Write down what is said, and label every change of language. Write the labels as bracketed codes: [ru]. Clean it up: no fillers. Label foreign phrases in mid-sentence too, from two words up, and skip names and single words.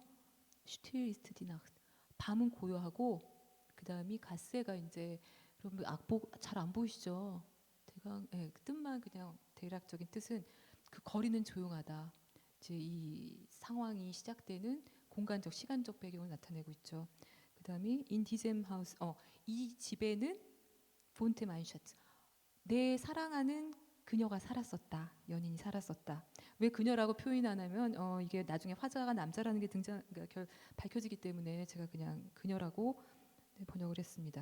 [de] Still ist die Nacht [ko] 밤은 고요하고 그 다음이 갓세가 이제 여러분 악보 잘 안 보이시죠? 대강 그 뜻만 그냥 대략적인 뜻은 그 거리는 조용하다. 이제 이 상황이 시작되는 공간적, 시간적 배경을 나타내고 있죠. [de] 그다음에 in diesem Haus, [ko] 이 집에는 [de] wohnte mein Schatz, [ko] 내 사랑하는 그녀가 살았었다. 연인이 살았었다. 왜 그녀라고 표현 안 하면 이게 나중에 화자가 남자라는 게 그러니까 밝혀지기 때문에 제가 그냥 그녀라고 번역을 했습니다.